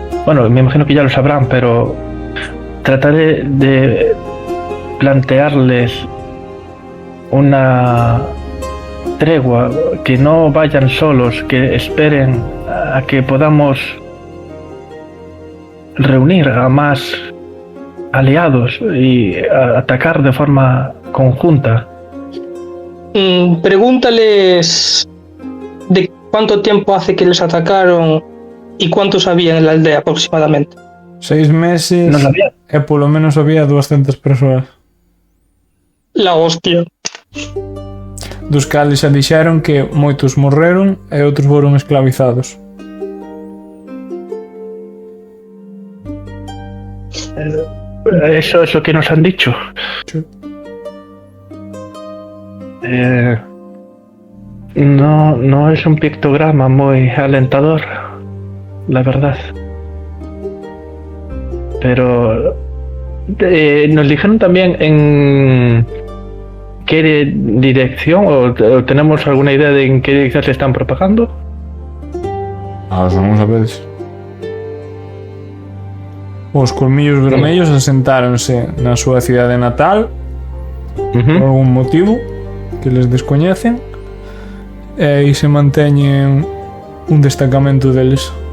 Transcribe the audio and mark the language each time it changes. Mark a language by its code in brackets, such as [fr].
[es] Bueno, me imagino que ya lo sabrán, pero trataré de plantearles una tregua, que no vayan solos, que esperen a que podamos reunir a más aliados y atacar de forma conjunta. Pregúntales de cuánto tiempo hace que les atacaron y cuántos había en la aldea aproximadamente. 6 meses No sabía. [gl] e polo menos había 200 persoas. [es] La hostia. [gl] Dos cales xa dixeron que moitos morreron e outros foron esclavizados. [es] Eso es lo que nos han dicho. Sí. No es un pictograma muy alentador, la verdad. Pero nos dijeron también en qué dirección o tenemos alguna idea de en qué dirección se están propagando. Vamos a ver. [gl] Os colmillos vermellos asentáronse na súa cidade natal por algún motivo que les descoñecen e se manteñen un destacamento deles.